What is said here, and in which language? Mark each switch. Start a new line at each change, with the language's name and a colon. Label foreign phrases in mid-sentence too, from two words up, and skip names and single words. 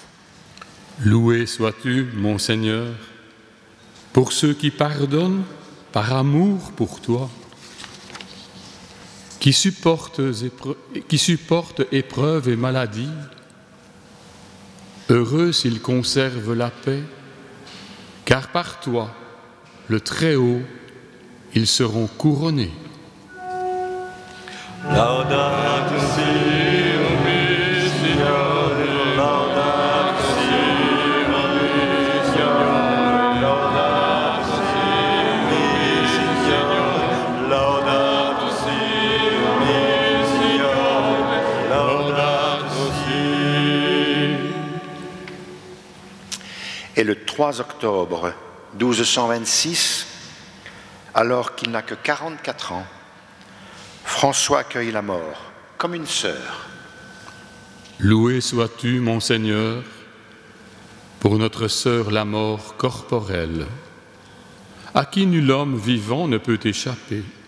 French: Loué sois-tu, mon Seigneur, pour ceux qui pardonnent par amour pour toi, qui supportent épreuves et maladies. Heureux s'ils conservent la paix, car par toi, le Très-Haut, ils seront couronnés.
Italian: Laudato si, Signore, laudato si, Signore, laudato si, Signore, laudato si, Signore, laudato si.
French: Et le 3 octobre 1226, alors qu'il n'a que 44 ans, François accueille la mort comme une sœur. Loué sois-tu, mon Seigneur, pour notre sœur la mort corporelle, à qui nul homme vivant ne peut échapper.